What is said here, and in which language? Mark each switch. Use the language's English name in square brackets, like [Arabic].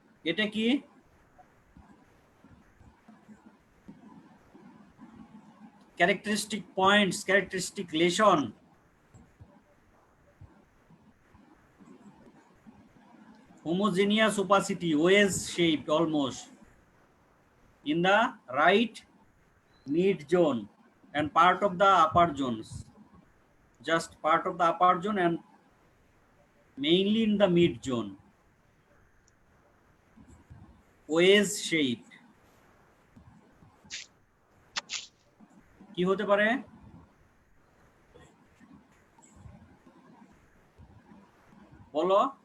[Bangla] এটা কি? [English] Characteristic points, characteristic lesion. homogeneous opacity, wedge shaped almost in the right mid zone and part of the upper zones, just part of the upper zone and mainly in the mid zone. wedge shaped [Bangla] কি হতে পারে? বলো।